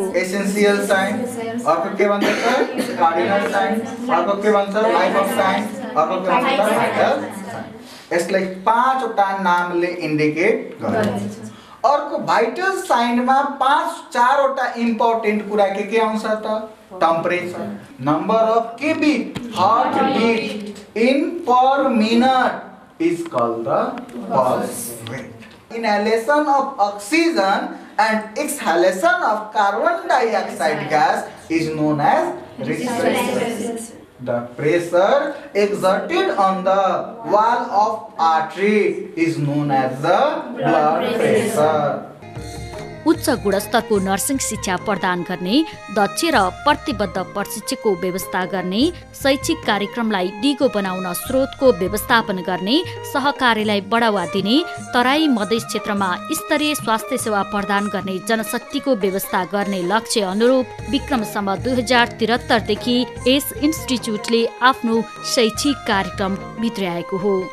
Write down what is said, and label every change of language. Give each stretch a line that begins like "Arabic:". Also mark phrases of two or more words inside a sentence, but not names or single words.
English: essential signs,
Nepali: अर्को के भन्छ त
English: cardinal signs,
Nepali: अर्को के भन्छ
English: life of signs,
Nepali: अर्को के भन्छ
English: vital signs.
Nepali: यसलाई 5 वटा नामले इन्डिकेट गरिन्छ। अर्को
English: vital signमा
Nepali: 4 वटा इम्पोर्टेन्ट कुरा के आउँछ त टेम्परेचर,
English: number of KB, heart beat in per minute is called the pulse rate, inhalation of oxygen and exhalation of carbon dioxide gas is known as respiration. The pressure exerted on the wall of artery is known as the blood pressure.
Nepali: उच्च गुणस्तरको नर्सिङ शिक्षा प्रदान गर्ने, दक्ष र प्रतिबद्ध प्रशिक्षकको व्यवस्था गर्ने, शैक्षिक कार्यक्रमलाई दिगो बनाउन स्रोतको व्यवस्थापन गर्ने, सहकार्यलाई बढावा दिने, तराई मधेस क्षेत्रमा स्तरीय स्वास्थ्य सेवा प्रदान गर्ने जनशक्तिको व्यवस्था गर्ने लक्ष्य अनुरूप विक्रमसम्म 2073 देखि यस इन्स्टिच्युटले आफ्नो शैक्षिक कार्यक्रम भित्र्याएको हो।